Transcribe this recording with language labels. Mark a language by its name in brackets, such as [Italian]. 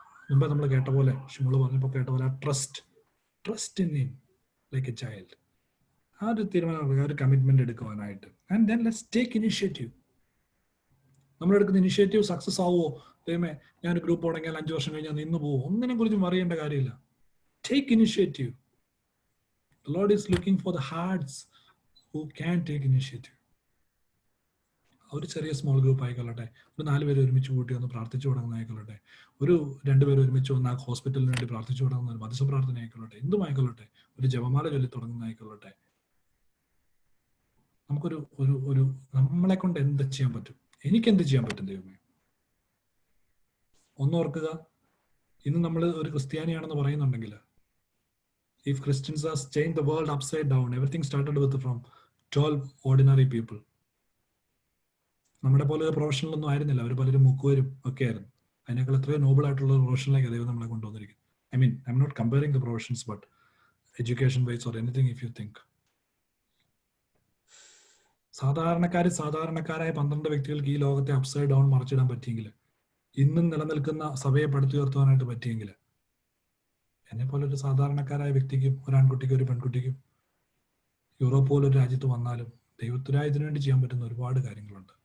[Malayalam] മുമ്പേ നമ്മൾ കേട്ട പോലെ, ഷിമുള് പറഞ്ഞപ്പോൾ കേട്ട പോലെ, [English] Trust in him like a child. [Malayalam] ആ ഒരു തീരുമാനം, ആ ഒരു commitment എടുക്കുവാനായിട്ട്. [English] And then let's take initiative. [Malayalam] നമ്മളെടുക്കുന്ന initiative success ആവുമോ, ദൈവമേ ഞാനൊരു ഗ്രൂപ്പ് തുടങ്ങിയാൽ 5 വർഷം കഴിഞ്ഞാൽ നിന്ന് പോകും, ഒന്നിനെ കുറിച്ചും അറിയേണ്ട കാര്യമില്ല. [English] Take initiative. The Lord is looking for the hearts who can take initiative. [Malayalam] ഒരു ചെറിയ സ്മോൾ ഗ്രൂപ്പ് ആയിക്കൊള്ളട്ടെ, ഒരു 4 പേര് ഒരുമിച്ച് കൂട്ടി ഒന്ന് പ്രാർത്ഥിച്ചു തുടങ്ങുന്ന ആയിക്കൊള്ളട്ടെ, ഒരു 2 പേര് ഒരുമിച്ച് വന്ന് ആ ഹോസ്പിറ്റലിന് വേണ്ടി പ്രാർത്ഥിച്ചു തുടങ്ങുന്ന ഒരു മധ്യസ്ഥ പ്രാർത്ഥന ആയിക്കൊള്ളട്ടെ, എന്തുമായിക്കൊള്ളട്ടെ, ഒരു ജപമാല ചൊല്ലി തുടങ്ങുന്ന ആയിക്കൊള്ളട്ടെ. നമുക്കൊരു ഒരു ഒരു നമ്മളെ കൊണ്ട് എന്ത് ചെയ്യാൻ പറ്റും? എനിക്ക് എന്ത് ചെയ്യാൻ പറ്റും ദൈവമേ? ഒന്നോർക്കുക, ഇന്ന് നമ്മൾ ഒരു ക്രിസ്ത്യാനിയാണെന്ന് പറയുന്നുണ്ടെങ്കിൽ, [English] if Christians have changed the world upside down, everything started with from 12 ordinary people. [Malayalam] നമ്മുടെ പോലെ പ്രൊഫഷണലൊന്നും ആയിരുന്നില്ല, അവർ പലരും മുക്കുവരും ഒക്കെ ആയിരുന്നു. അതിനേക്കാൾ എത്രയോ നോബിൾ ആയിട്ടുള്ള പ്രൊഫഷനിലേക്ക് ദൈവം നമ്മളെ കൊണ്ടുവന്നിരിക്കും. [English] I mean, I am not comparing the professions, but education wise or anything if you think. [Malayalam] സാധാരണക്കാരായ 12 വ്യക്തികൾക്ക് ഈ ലോകത്തെ അപ്സൈഡ് ഡൗൺ മറിച്ചിടാൻ പറ്റിയെങ്കിൽ, ഇന്നും നിലനിൽക്കുന്ന സഭയെ പടുത്തുയർത്തുവാനായിട്ട് പറ്റിയെങ്കിൽ, എന്നെ പോലെ ഒരു സാധാരണക്കാരായ വ്യക്തിക്കും, ഒരു ആൺകുട്ടിക്കും ഒരു പെൺകുട്ടിക്കും യൂറോപ്പ് പോലൊരു രാജ്യത്ത് വന്നാലും ദൈവത്തിനായതിനു വേണ്ടി ചെയ്യാൻ പറ്റുന്ന ഒരുപാട് കാര്യങ്ങളുണ്ട്.